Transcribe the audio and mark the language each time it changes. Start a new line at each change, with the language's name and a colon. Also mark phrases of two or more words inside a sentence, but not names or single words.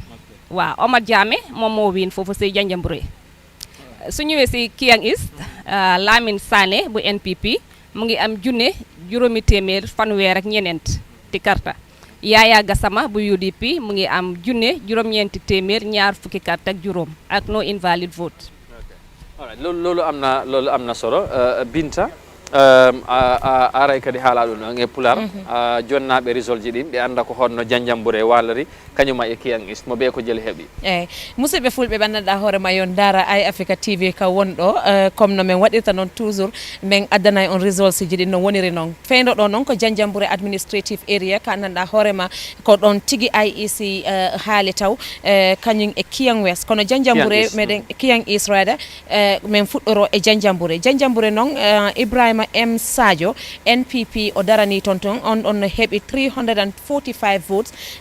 Wolof: Waaw Omar Jammeh moom moo win foofu si Janjambure. Su ñëwee si Kiang East Lamin Sane bu NPP mu ngi am junne juróomi téeméer fanweer ak ñeneent ti karta Yaya Gassama bu UDP mu ngi am junne juróom-ñeenti téeméer ñaar fukki carte ak juróom ak
English: no invalid vote. All right.
Fula: loolu am na solo Binta aray kadi haalaɗum e pular jonnaɓe result ji ɗin ɓe anda ko honno Janjambure walari kañuma e Kiang East mo ɓe ko jeli heeɓi musidɓe fulɓe ɓandanɗa hoorema yon dara Eye Africa TV ka wonɗo comme no min waɗirta noon toujours min addanay on results ji ɗin no woniri noon feydo ɗo noon ko Janjambure
English: administrative area
Fula: ka andanɗa hoorema ko ɗon tigi IEC haali taw kañum e Kiang West kono Janjambure meɗen Kiang East rather min fuɗɗoro e Janjambure noon Ibrahima M Sadio NPP o darani ton on heɓi 345 votes